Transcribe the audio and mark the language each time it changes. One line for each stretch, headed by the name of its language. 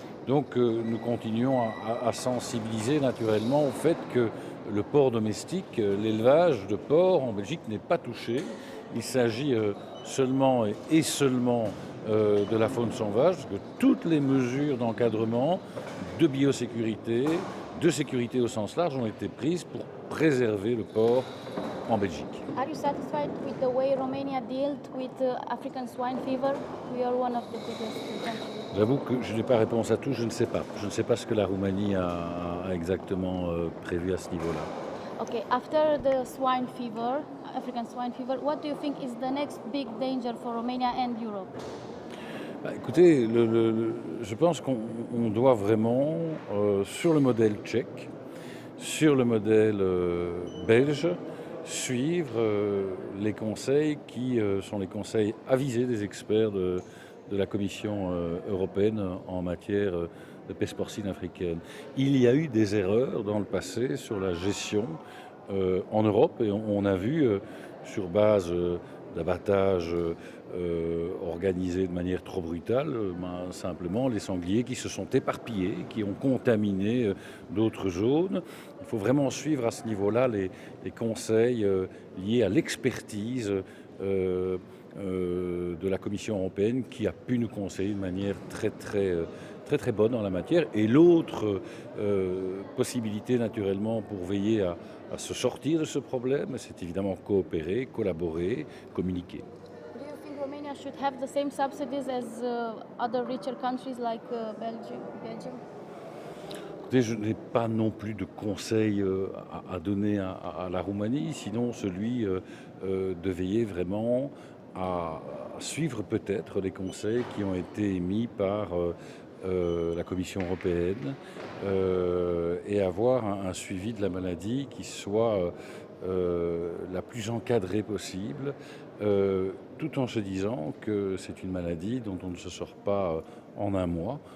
French: Donc nous continuons à sensibiliser naturellement au fait que le porc domestique, l'élevage de porc en Belgique n'est pas touché. Il s'agit seulement et seulement de la faune sauvage, parce que toutes les mesures d'encadrement, de biosécurité, de sécurité au sens large ont été prises pour préserver le porc en Belgique.
English: Are you satisfied with the way Romania dealt with African swine fever? We are one of the biggest countries.
French: J'avoue que je n'ai pas réponse à tout, je ne sais pas. Je ne sais pas ce que la Roumanie a exactement prévu à ce niveau-là.
English: Okay, after the swine fever, African swine fever, what do you think is the next big danger for Romania and Europe?
French: Écoutez, je pense qu'on doit vraiment, sur le modèle tchèque, sur le modèle belge, suivre les conseils qui sont les conseils avisés des experts de la Commission européenne en matière de peste porcine africaine. Il y a eu des erreurs dans le passé sur la gestion en Europe et on a vu sur base d'abattage organisé de manière trop brutale, simplement les sangliers qui se sont éparpillés, qui ont contaminé d'autres zones. Il faut vraiment suivre à ce niveau-là les conseils liés à l'expertise de la Commission européenne qui a pu nous conseiller de manière très bonne en la matière. Et l'autre possibilité naturellement pour veiller à se sortir de ce problème, c'est évidemment coopérer, collaborer, communiquer.
English: Do you think Romania should have the same subsidies as other richer countries like Belgium?
French: Écoutez, je n'ai pas non plus de conseils à donner à la Roumanie, sinon celui de veiller vraiment à suivre peut-être les conseils qui ont été émis par la Commission européenne et avoir un suivi de la maladie qui soit la plus encadrée possible, tout en se disant que c'est une maladie dont on ne se sort pas en un mois.